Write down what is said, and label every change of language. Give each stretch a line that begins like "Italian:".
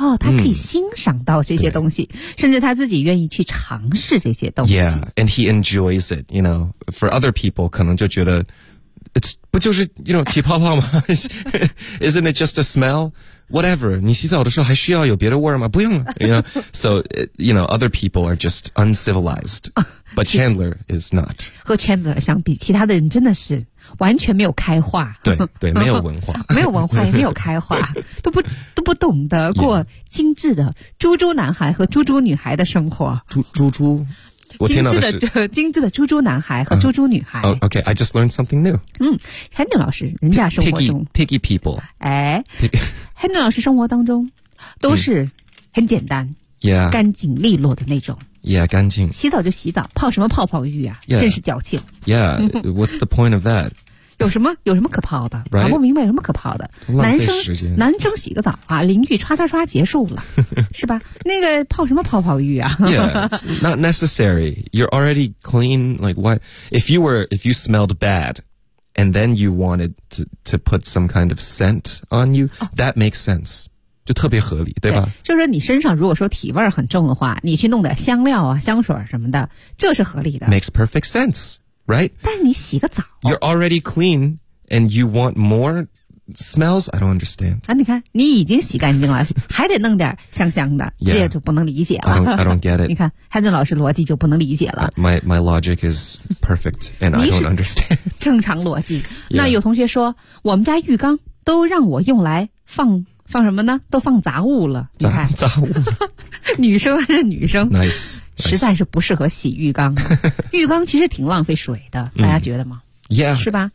Chinese: 哦，他可以欣赏到这些东西，甚至他自己愿意去尝试这些东西。
English: Yeah, and he enjoys it. You know, for other people,
Chinese: 可能就觉得
English: ，it's
Chinese: 不就是
English: you know
Chinese: 起泡泡吗？
English: Isn't it just a smell? Whatever.
Chinese: 你洗澡的时候还需要有别的味儿吗？不用了。
English: You know, so you know other people are just uncivilized, but Chandler is not.
Chinese: 和 Chandler 相比，其他的人真的是。完全没有开化，对对，没有文化，没有文化，也没有开化，都不懂得过精致的猪猪男孩和猪猪女孩的生活。猪猪，我听到的是精致的猪猪男孩和猪猪女孩。
English: Okay, I just learned something new.
Chinese: 嗯 ，Henry 老师，人家生活中
English: piggy people，
Chinese: 哎 ，Henry 老师生活当中都是很简单、
English: yeah.
Chinese: 干净利落的那种。 Yeah, 干净。洗澡就洗澡，泡什么泡泡浴啊？
English: Yeah.
Chinese: 真是矫情。
English: Yeah, what's the point of that?
Chinese: 有什么可泡的？搞、
English: right?
Chinese: 不明白有什么可泡的。男生洗个澡啊，淋浴刷刷刷结束了，是吧？那个泡什么泡泡浴啊
English: ？Yeah, it's not necessary. You're already clean. Like what? If you smelled bad, and then you wanted to put some kind of scent on you,、oh. that makes sense.
Chinese: 就特别合理，对吧？对，就是说你身上如果说体味很重的话，你去弄点香料啊、香水什么的，这是合理的。
English: Makes perfect sense, right?
Chinese: 但你洗个澡
English: ，You're already clean, and you want more smells? I don't understand.
Chinese: 啊，你看你已经洗干净了，还得弄点香香的，这就不能理解了。
English: I don't get it.
Chinese: 你看 Henry 老师逻辑就不能理解了。
English: My logic is perfect, and I don't understand.
Chinese: 正常逻辑。那有同学说，我们家浴缸都让我用来放什么呢？都放杂物了。你看，杂物，女生还是女生
English: ，nice，
Chinese: 实在是不适合洗浴缸。浴缸其实挺浪费水的，大家觉得吗？
English: Yeah.
Chinese: 是吧